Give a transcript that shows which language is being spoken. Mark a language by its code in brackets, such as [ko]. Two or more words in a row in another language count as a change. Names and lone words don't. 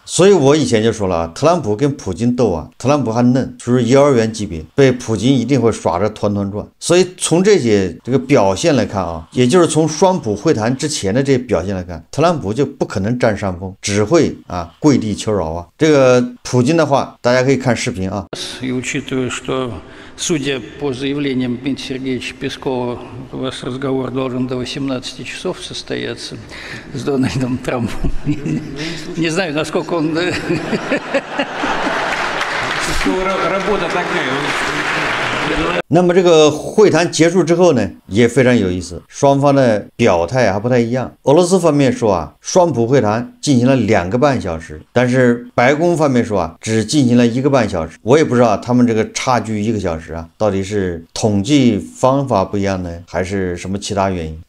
[zh] 所以我以前就说了啊，特朗普跟普京斗啊，特朗普还嫩，属于幼儿园级别，被普京一定会耍着团团转。所以从这些这个表现来看啊，也就是从双普会谈之前的这些表现来看，特朗普就不可能占上风，只会啊跪地求饶啊。这个普京的话，大家可以看视频啊。 [ru] И учитывая, что, судя по заявлениям Дмитрия Сергеевича Пескова, у вас разговор должен до 18 часов состояться с Дональдом Трампом. Не знаю, насколько он... Работа такая. [zh] 那么这个会谈结束之后呢，也非常有意思，双方的表态还不太一样。俄罗斯方面说啊，双普会谈进行了2个半小时，但是白宫方面说啊，只进行了1个半小时。我也不知道他们这个差距1个小时啊，到底是统计方法不一样呢，还是什么其他原因？